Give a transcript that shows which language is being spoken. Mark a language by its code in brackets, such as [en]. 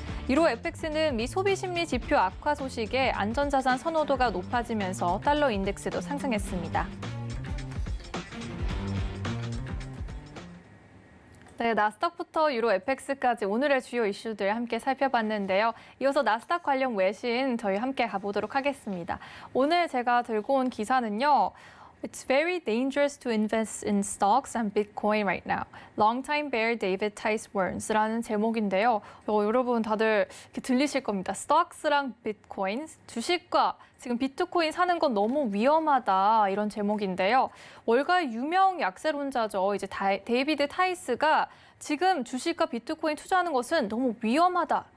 [ko] 이로 FX는 미 소비 심리 지표 악화 소식에 안전자산 선호도가 높아지면서 달러 인덱스도 상승했습니다. 네, 나스닥부터 유로 FX까지 오늘의 주요 이슈들 함께 살펴봤는데요. 이어서 나스닥 관련 외신 저희 함께 가보도록 하겠습니다. 오늘 제가 들고 온 기사는요. [en] It's very dangerous to invest in stocks and Bitcoin right now. Longtime bear David Tice warns [ko] 라는 제목인데요. 여러분 다들 이렇게 들리실 겁니다. 스톡스랑 비트코인, 주식과 지금 비트코인 사는 건 너무 위험하다 이런 제목인데요. 월가의 유명 약세론자죠. 이제 데이비드 타이스가 지금 주식과 비트코인 투자하는 것은 너무 위험하다.